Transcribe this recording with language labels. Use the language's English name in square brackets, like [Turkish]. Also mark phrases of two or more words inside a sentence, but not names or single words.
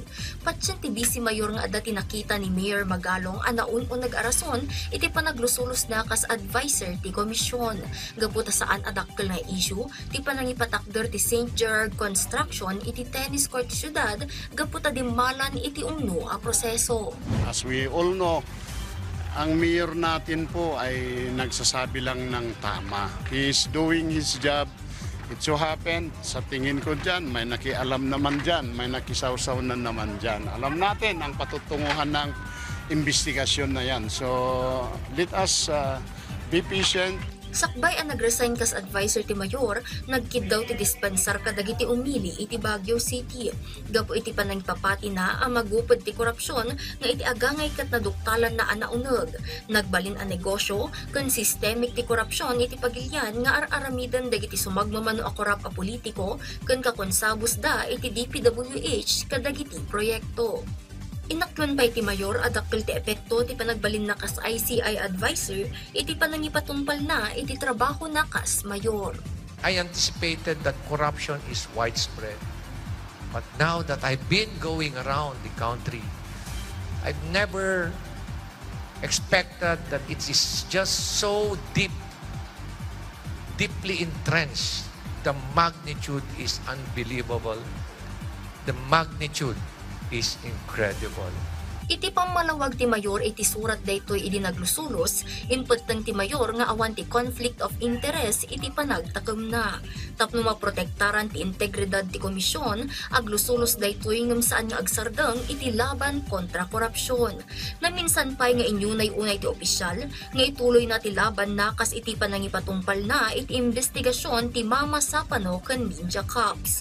[Iloko] Patyan ti Vice Mayor nga adda tinakita ni Mayor Magalong anaun nag-arason iti panaglusulos na kas advisor ti komisyon. Gaputa saan adakkel nga issue ti panangipatakder ti St. Gerard Construction iti tennis court syudad gaputa dimmalan iti umno a proseso. [English] As we all know, [Filipino] ang mayor natin po ay nagsasabi lang ng tama. [English] He is doing his job. It so happen, [Filipino] sa tingin ko dyan, may nakialam naman dyan, may nakisawsaw na naman dyan. Alam natin ang patutunguhan ng investigasyon na yan. [English] So let us be patient. [Iloko] Sakbay ang nagresign kas advisor ti mayor, nagkid daw ti dispensar kadagiti umili iti Baguio City. Gapo iti panagpapati na ang magupod ti korupsyon nga iti agangay kat naduktalan na anauneg. Nagbalin ang negosyo, kun systemic ti korupsyon iti pagilyan nga araramidan dagiti sumagmamano a korap a politiko, kun kakonsabos da iti DPWH kadagiti proyekto. Inaktuan pa iti mayor adakkel ti epekto ti panagbalin na kas ICI advisor iti panangipatumpal na iti trabaho na kas mayor. [English] I anticipated that corruption is widespread. But now that I've been going around the country, I've never expected that it is just so deeply entrenched. The magnitude is unbelievable. The magnitude is incredible. [Iloko] Iti pamalawag ti mayor iti surat daytoy idi naglusulos, inputeng ti mayor nga awan ti [English] conflict of interest [Iloko] iti panagtakem na. Tapno maprotektaran ti integridad ti komisyon, aglusulos daytoy ngem saan nga agsardeng iti laban kontra korupsyon. Naminsan pay nga inyunay unay ti opisyal, nga ituloy na ti laban na kas iti panangipatumpal na iti investigasyon ti Mama Sapano ken Ninja Cups.